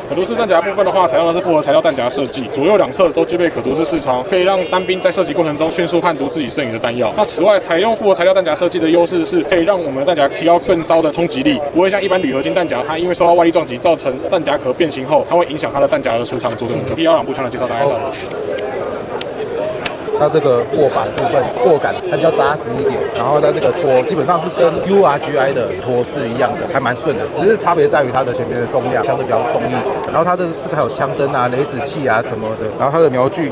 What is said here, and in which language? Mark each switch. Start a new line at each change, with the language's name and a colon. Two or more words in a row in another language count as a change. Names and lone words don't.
Chinese: 可圖式彈夾部分的話，採用的是複合材料彈夾設計，左右兩側都具備可圖式視窗，可以讓單兵在射擊過程中迅速判讀自己剩餘的彈藥。那此外，採用複合材料彈夾設計的優勢是可以讓我們的彈夾提高更高的衝擊力，不會像一般鋁合金彈夾，它因為受到外力撞擊造成彈夾殼變形後，它會影響它的彈夾的舒暢作用。T12 步槍的介紹大概到這。它這個握把部分握感它比較扎實一點，然後它這個托基本上是跟 URGI 的托是一樣的，還蠻順的，只是差別在於它的前面的重量相對比較重一點。然後它這個還有槍燈啊、雷子器啊什麼的，然後它的瞄具。